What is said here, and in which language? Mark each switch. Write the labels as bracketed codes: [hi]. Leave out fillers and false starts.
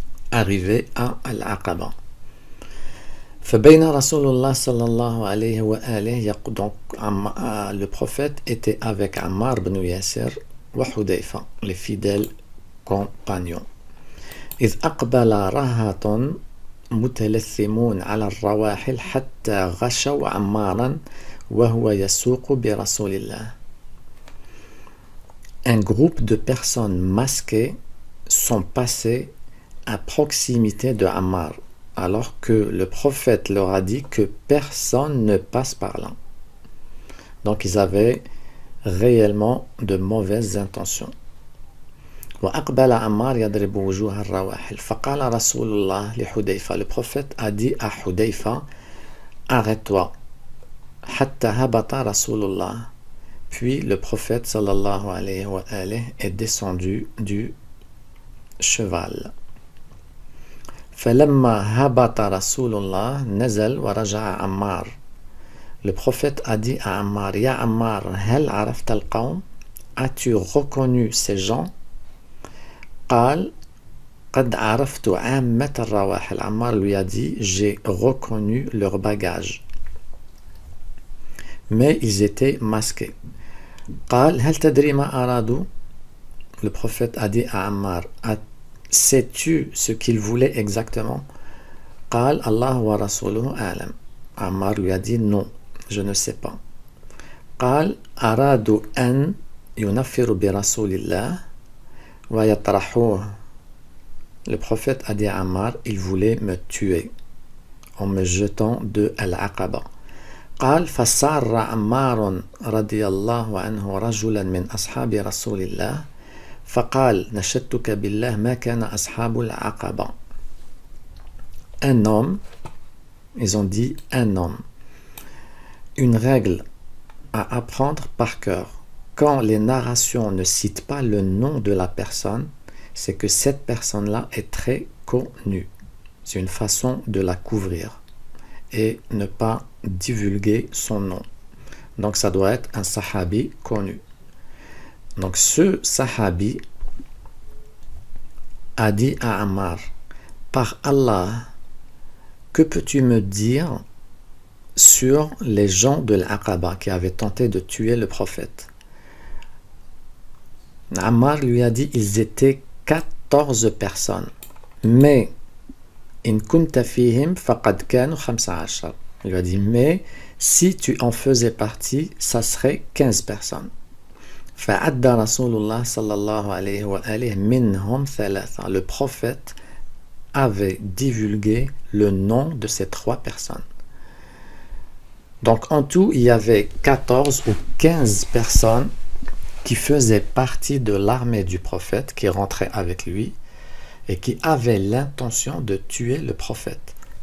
[fr] Arrivé à Al-Aqaba. [ar] فبين رسول الله صلى الله عليه وآله [fr] donc le prophète était avec Ammar ibn Yasir wa Hudayfa, les fidèles compagnons. [ar] إذ أقبل رهط متلثمون على الرواحل حتى غشوا عمارا وهو يسوق برسول الله. [fr] Un groupe de personnes masquées sont passées à proximité de Ammar, alors que le prophète leur a dit que personne ne passe par là. Donc ils avaient réellement de mauvaises intentions. [ar] وأقبل عمار يضرب وجوه الرواحل فقال رسول الله لحذيفة. [fr] Le prophète a dit à Hudayfa, arrête-toi. [ar] حتى هبط رسول الله. [fr] Puis le prophète sallallahu alayhi wa alayhi est descendu du cheval. [ar] فلما هبط رسول الله نزل ورجع عمار. [fr] Le prophète a dit à Ammar, Ya Ammar, [ar] هل عرفت القوم? [fr] As-tu reconnu ces gens? [ar] قال قد عرفت عامة الرواحل. [fr] Ammar lui a dit, j'ai reconnu leur bagage. Mais ils étaient masqués. [ar] قال هل تدري ما أرادوا? [fr] Le prophète a dit à Ammar, sais-tu ce qu'ils voulaient exactement? [ar] قال الله ورسوله أعلم. [fr] Ammar lui a dit, non, je ne sais pas. [ar] قال أرادوا أن ينفروا برسول الله ويطرحوه. [fr] Le prophète a dit à Ammar, il voulait me tuer en me jetant de Al-Aqaba. [ar] قال فسار عمار رضي الله عنه رجلا من أصحاب رسول الله فقال نشدتك بالله ما كان أصحاب العقبة. [fr] Un homme, ils ont dit un homme. Une règle à apprendre par cœur. Quand les narrations ne citent pas le nom de la personne, c'est que cette personne-là est très connue. C'est une façon de la couvrir et ne pas divulguer son nom. Donc ça doit être un sahabi connu. Donc ce sahabi a dit à Ammar, par Allah, que peux-tu me dire sur les gens de l'Aqaba qui avaient tenté de tuer le prophète? Ammar lui a dit, ils étaient 14 personnes, mais [ar] in kunta fihim faqad kanu 15. [fr] Il lui a dit, mais si tu en faisais partie, ça serait 15 personnes. [ar] فعد رسول الله صلى الله عليه وآله منهم ثلاثة. [fr] Le prophète avait divulgué le nom de ces 3 personnes. Donc en tout, il y avait 14 ou 15 personnes qui faisaient partie de l'armée du prophète, qui rentraient avec lui et qui avaient l'intention de tuer le prophète.